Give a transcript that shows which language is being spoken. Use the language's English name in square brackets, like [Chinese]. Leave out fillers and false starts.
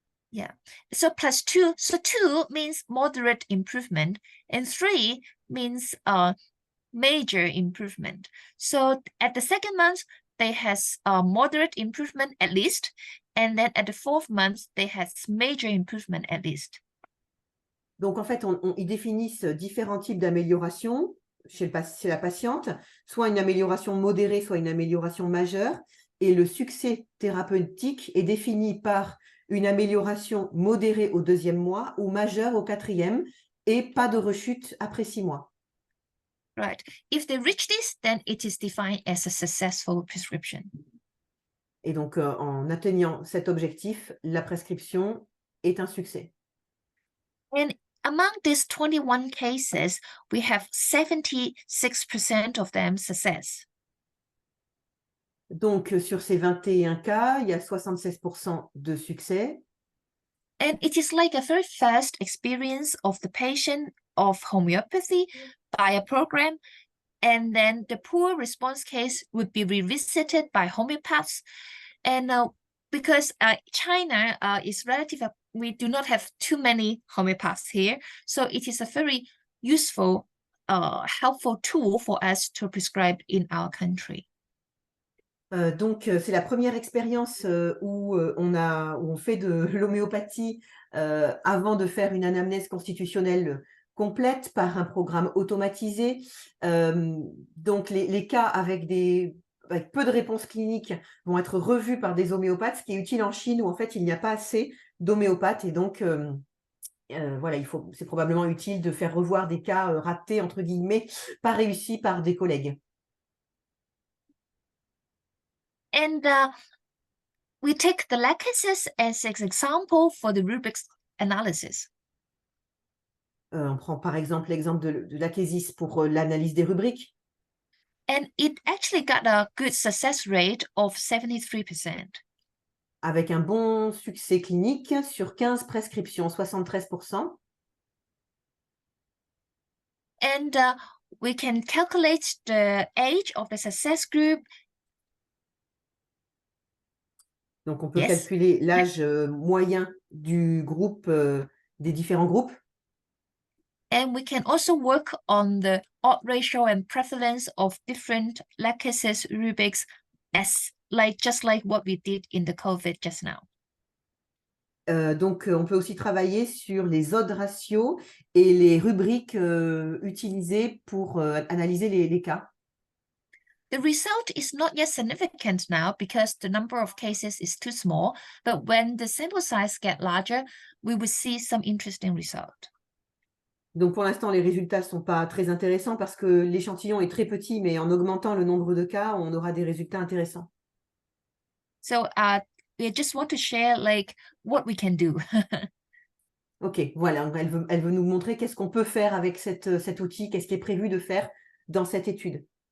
[English] Yeah, so +2, so 2 means moderate improvement, and 3 means major improvement. So at the 2nd month, they has moderate improvement at least, and then at the 4th month, they has major improvement at least. [French] Donc, en fait, ils définissent différents types d'amélioration chez la patiente, soit une amélioration modérée, soit une amélioration majeure. Et le succès thérapeutique est défini par une amélioration modérée au 2e mois ou majeure au 4e, et pas de rechute après 6 mois. [English] Right. If they reach this, then it is defined as a successful prescription. [French] Et donc, en atteignant cet objectif, la prescription est un succès. [English] And among these 21 cases, we have 76% of them success. [French] Donc, sur ces 21 cas, il y a 76% de succès. [English] And it is like a very fast experience of the patient of homeopathy by a program, and then the poor response case would be revisited by homeopaths. And because China is relative, we do not have too many homeopaths here, so it is a very useful, helpful tool for us to prescribe in our country. [French] Donc, c'est la première expérience où on fait de l'homéopathie avant de faire une anamnèse constitutionnelle complète par un programme automatisé. Donc, les cas avec peu de réponses cliniques vont être revus par des homéopathes, ce qui est utile en Chine où en fait il n'y a pas assez d'homéopathes, et donc voilà, c'est probablement utile de faire revoir des cas ratés, entre guillemets, pas réussis par des collègues. [English] And we take the Lachesis as an example for the rubrics analysis. [French] On prend par exemple l'exemple de Lachesis pour l'analyse des rubriques. [English] And it actually got a good success rate of 73%. [French] Avec un bon succès clinique sur 15 prescriptions, 73%. [English] And we can calculate the age of the success group. [French] Donc, on peut [English] Yes. [French] calculer l'âge moyen du groupe, des différents groupes. [English] And we can also work on the odd ratio and prevalence of different Lacaze's rubrics just like what we did in the COVID just now. [French] Donc, on peut aussi travailler sur les odd ratios et les rubriques utilisées pour analyser les cas. [English] The result is not yet significant now because the number of cases is too small, but when the sample size get larger, we will see some interesting result. [French] Donc, pour l'instant, les résultats ne sont pas très intéressants parce que l'échantillon est très petit, mais en augmentant le nombre de cas, on aura des résultats intéressants. [English] So we just want to share like what we can do. [French] OK, voilà, elle veut nous montrer qu'est-ce qu'on peut faire avec cet outil, qu'est-ce qui est prévu de faire dans cette étude.